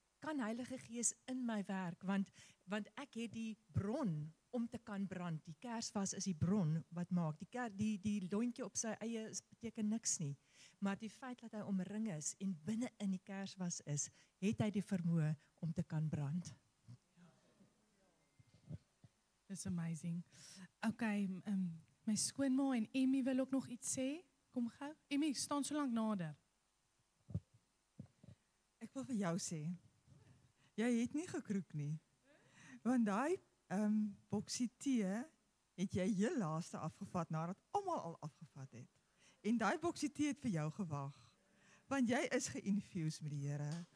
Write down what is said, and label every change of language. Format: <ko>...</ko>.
<af>Kan Heilige Gees in my werk, want ek het die bron om te kan brand. Die kersvas is die bron wat maak. Die lontjie op sy eie beteken niks nie. Maar die feit dat hy omring is en binne in die kersvas is, het hy die vermoë om te kan brand.</af> <en>That's amazing.</en> <af>Okay, my skoonma en Emmy wil ook nog iets sê. Kom gou. Emmy, staan so lank nader. Ek wil vir jou sê, jy het nie gekroek nie. Want daai boksie tee het jy heel laaste afgevat nadat almal al afgevat het. En daai boksie tee het vir jou gewag. Want jy is geïnfused met die Here.</af>